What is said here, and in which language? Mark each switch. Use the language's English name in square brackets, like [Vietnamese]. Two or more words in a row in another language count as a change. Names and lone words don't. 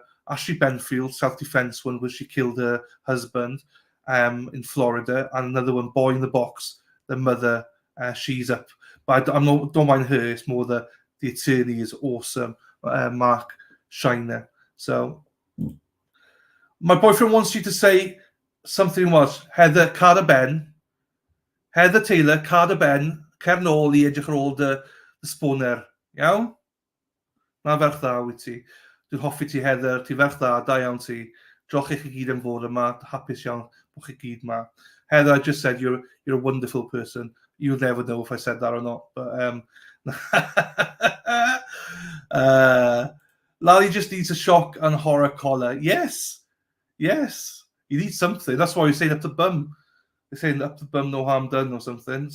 [English] Ashley Benfield, self-defense one, where she killed her husband in Florida, and another one, Boy in the Box, the mother, she's up. But don't mind her. It's more the attorney is awesome, Mark Shiner. So. My boyfriend wants you to say something was Heather Cara Ben, Heather Taylor, Cara Ben, [Welsh] cer nôl I edrych ar ôl dy sbwner. Iawn? Na ferch dda wyt ti. Dwi'n hoffi ti Heather, ti ferch dda, da iawn ti. Diolch i chi gyd am fod yma, hapus iawn bod chi gyd yma. [English] Heather, I just said you're a wonderful person. You'll never know if I said that or not. But Lally just needs a shock and horror collar. Yes, you need something. That's why we stayed up the bum. They're saying up the bum, no harm done or something.